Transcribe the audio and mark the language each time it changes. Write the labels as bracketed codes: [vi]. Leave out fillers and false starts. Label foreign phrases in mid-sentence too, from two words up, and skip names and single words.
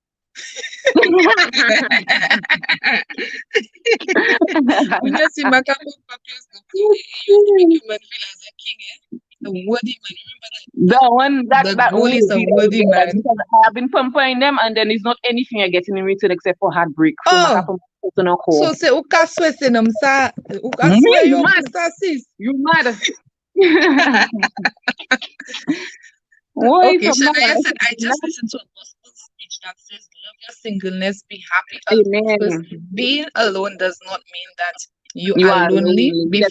[en] When you see Maka pamper players go play, you have to make your man feel as a king, eh? A worthy man. Remember The one that the that goal will is a be the worthy regret man. because I have been pampering them and then it's not anything you're getting in return except for heartbreak. So maka Oh, pamper personal so call. say uka swe se nam sa, uka Me, swe you yo mad? sa sis. You mad? Why Okay, is Shania said, I mad? just listened to a gospel speech that says, love your singleness, be happy alone. Because Amen. being alone does not mean that you You are are lonely lonely. Because